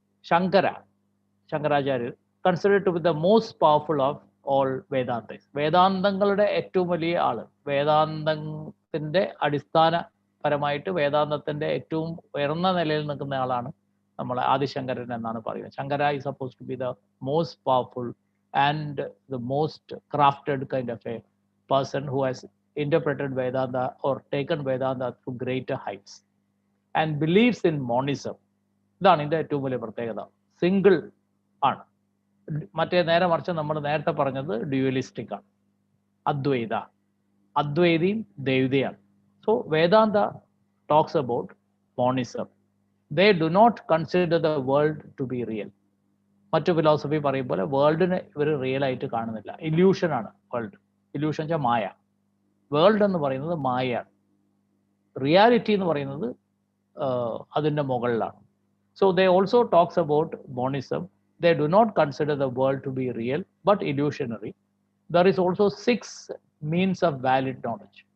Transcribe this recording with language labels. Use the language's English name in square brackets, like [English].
[English] Shankaracharya considered to be the most powerful of all Vedantas. [Malayalam] വേദാന്തങ്ങളുടെ ഏറ്റവും വലിയ ആള്, വേദാന്തത്തിന്റെ അടിസ്ഥാനപരമായിട്ട് വേദാന്തത്തിന്റെ ഏറ്റവും ഉയർന്ന നിലയിൽ നിൽക്കുന്ന ആളാണ് നമ്മളെ ആദിശങ്കരൻ എന്നാണ് പറയുന്നത്. [English] Shankara is supposed to be the most powerful and the most crafted kind of a person who has interpreted Vedanta or taken Vedanta to greater heights and believes in monism. [Malayalam] ഇതാണ് ഇതിൻ്റെ ഏറ്റവും വലിയ പ്രത്യേകത. സിംഗിൾ ആണ്. മറ്റേ നേരെ മറിച്ച് നമ്മൾ നേരത്തെ പറഞ്ഞത് ഡ്യുവലിസ്റ്റിക് ആണ്, അദ്വൈതിയും ദ്വൈതയാണ്. [English] So Vedanta talks about monism. They do not consider the world to be real. [Malayalam] മറ്റു ഫിലോസഫി പറയും പോലെ വേൾഡിനെ ഇവർ റിയൽ ആയിട്ട് കാണുന്നില്ല. ഇല്യൂഷൻ ആണ് വേൾഡ്. ഇല്യൂഷൻ വെച്ചാൽ മായ. വേൾഡ് എന്ന് പറയുന്നത് മായയാണ്. റിയാലിറ്റി എന്ന് പറയുന്നത് അതിൻ്റെ മുകളിലാണ്. [English] So they also talks about monism. They do not consider the world to be real but illusionary. There is also 6 means of valid knowledge.